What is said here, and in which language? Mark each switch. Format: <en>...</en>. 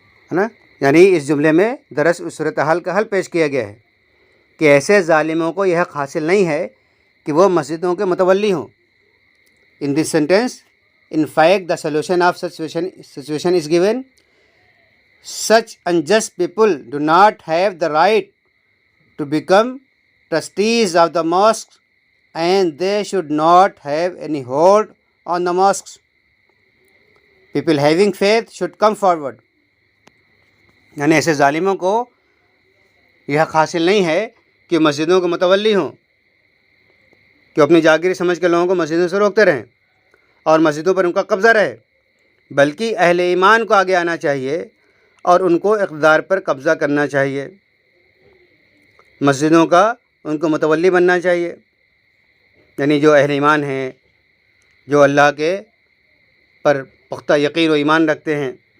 <ur>ہے نا؟ یعنی اس جملے میں درس اس صورتحال کا حل پیش کیا گیا ہے کہ ایسے ظالموں کو یہ حق حاصل نہیں ہے کہ وہ مسجدوں کے متولی ہوں۔</ur> <en>In this sentence in fact the solution of situation is given. Such unjust people do not have the right to become trustees of the mosques, and they should not have any hold on the mosques. People having faith should come forward.</en> <ur>یعنی ایسے ظالموں کو یہ حق حاصل نہیں ہے کہ مسجدوں کے متولی ہوں، کہ اپنی جاگیری سمجھ کے لوگوں کو مسجدوں سے روکتے رہیں اور مسجدوں پر ان کا قبضہ رہے، بلکہ اہل ایمان کو آگے آنا چاہیے اور ان کو اقتدار پر قبضہ کرنا چاہیے، مسجدوں کا ان کو متولی بننا چاہیے، یعنی جو اہل ایمان ہیں، جو اللہ کے پر پختہ یقین و ایمان رکھتے ہیں۔</ur>